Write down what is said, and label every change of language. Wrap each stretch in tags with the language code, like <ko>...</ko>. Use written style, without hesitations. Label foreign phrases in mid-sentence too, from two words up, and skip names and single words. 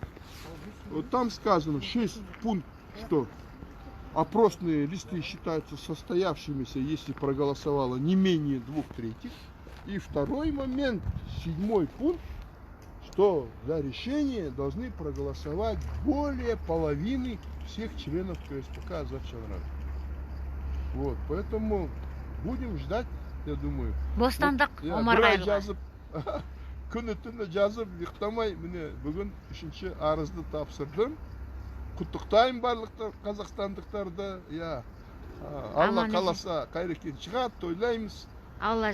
<ru>Вот там сказано 6 пунктов, что опросные листы считаются состоявшимися, если проголосовало не менее 2/3. И второй момент, 7 пункт, что за решение должны проголосовать более половины всех членов КСПК Азат-Шаңырақ. Вот, поэтому будем ждать, я думаю.</ru> <kk>Бостандық Омар Бір ай Қайырға. жазып, күні түні жазып, ұйықтамай, міне бүгін 3-ші арызды тапсырдым. Құттықтаймын барлық қазақстандықтарды. Алла Аман қаласа қайрекен шығады, тойлаймыз. Алла</kk>